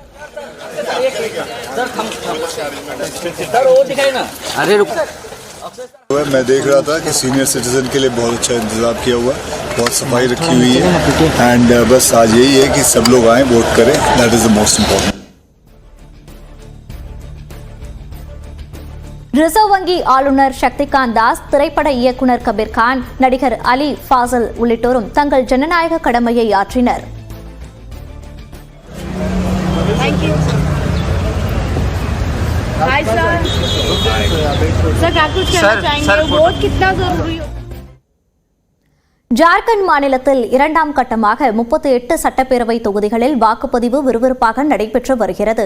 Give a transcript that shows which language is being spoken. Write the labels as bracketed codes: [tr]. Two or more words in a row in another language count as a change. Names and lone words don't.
[hi] मैं देख रहा था कि [en] senior citizen [hi] के लिए बहुत अच्छा इंतजाम किया हुआ, बहुत सफाई रखी हुई है, एंड बस आज यही है कि सब लोग आए वोट करें, [en] that is the most important. [ta] ரிசர்வ் வங்கி ஆளுநர் சக்திகாந்த் தாஸ், திரைப்பட இயக்குநர் கபீர் கான், நடிகர் அலி ஃபாசல் உள்ளிட்டோரும் தங்கள் ஜனநாயக கடமையை ஆற்றினர். ஜார்க்கண்ட் மாநிலத்தில் 2ஆம் கட்டமாக 38 சட்டப்பேரவை தொகுதிகளில் வாக்குப்பதிவு விறுவிறுப்பாக நடைபெற்று வருகிறது.